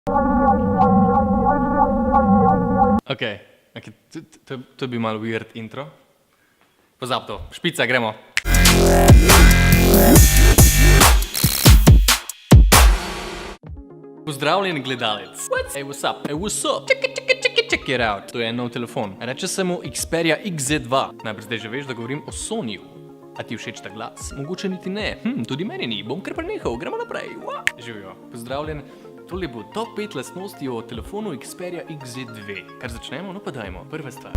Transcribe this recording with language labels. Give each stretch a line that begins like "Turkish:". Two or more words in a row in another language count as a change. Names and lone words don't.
Slovenian: Okej, to je bil malo weird intro. Pozab to, špica, gremo. Pozdravljen gledalec.
English: Hey, what's up? Hey, what's up? Check it out.
Slovenian: To je nov telefon. Reče se mu Xperia XZ2. Najprej zdaj že veš, da govorim o Sonyju. A ti všeč ta glas? Mogoče niti ne. Tudi meni ni. Bom kar prenehal. Gremo naprej. Živijo. Pozdravljen. Tole bo top 5 lastnosti o telefonu Xperia XZ2. Kar začnemo? No pa dajmo. Prva stvar.